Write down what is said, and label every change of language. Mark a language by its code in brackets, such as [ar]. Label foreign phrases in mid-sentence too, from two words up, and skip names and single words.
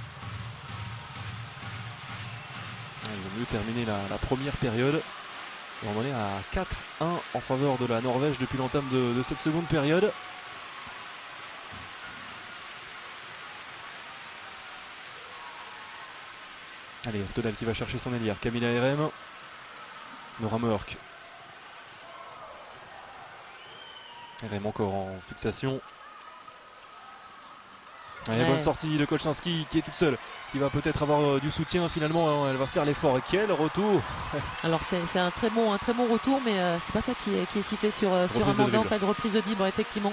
[fr] Ils ont mieux terminé la première période. Et on en est à 4-1 en faveur de la Norvège depuis l'entame de cette seconde période. Allez, Oftedal qui va chercher son ailière. Camilla RM. Nora Mørk. RM encore en fixation. Allez, Ouais. bonne sortie de Kolczynski qui est toute seule, qui va peut-être avoir du soutien finalement, hein, elle va faire l'effort. Et quel retour! Alors c'est un très bon retour, mais c'est pas ça qui est sifflé sur Amanda en fait de reprise de libre, effectivement.